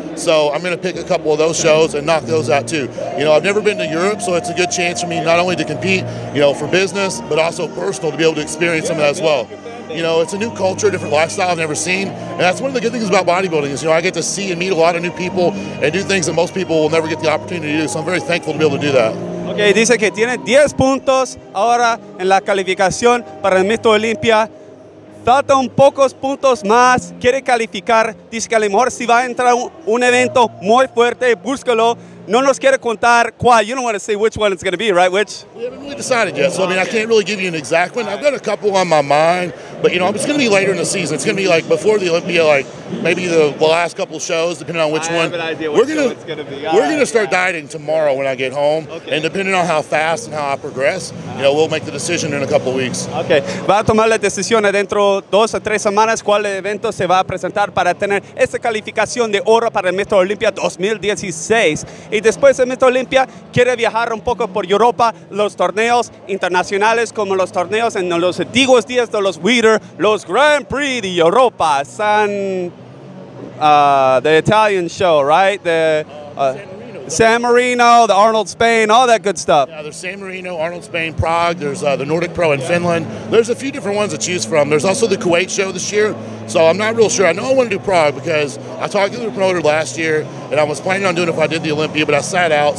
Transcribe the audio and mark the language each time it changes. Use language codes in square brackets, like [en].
[en] So I'm going to pick a couple of those shows and knock those out too. I've never been to Europe, so it's a good chance for me not only to compete, for business, but also personal, to be able to experience some of that as well. It's a new culture, a different lifestyle I've never seen, and that's one of the good things about bodybuilding is, I get to see and meet a lot of new people and do things that most people will never get the opportunity to do, so I'm very thankful to be able to do that. [es] Okay, dice que tiene 10 puntos ahora en la calificación para el Mr. Olympia. Faltan pocos puntos más, quiere calificar, dice que a lo mejor si va a entrar un evento muy fuerte, búscalo. No nos quiere contar cuál. [en] You don't want to say which one it's going to be, right? Which? We haven't really decided yet, so I can't really give you an exact one. I've got a couple on my mind, But you know, it's going to be later in the season. It's going to be like before the Olympia, like maybe the last couple of shows, depending on which one. We're gonna start dieting tomorrow when I get home, and depending on how fast and how I progress, you know, we'll make the decision in a couple of weeks. [es] Okay, va a tomar las decisiones dentro 2 o 3 semanas cuál evento se va a presentar para tener esta calificación de oro para el Mr. Olympia 2016. Y después del Mr. Olympia quiere viajar un poco por Europa, los torneos internacionales como los torneos en los antiguos días de los Wheater, los Grand Prix de Europa, [en] the Italian show, right? The San Marino, the Arnold Spain, all that good stuff. Yeah, there's San Marino, Arnold Spain, Prague. There's the Nordic Pro in Finland. There's a few different ones to choose from. There's also the Kuwait show this year. So I'm not real sure. I know I want to do Prague because I talked to the promoter last year, and I was planning on doing it if I did the Olympia, but I sat out.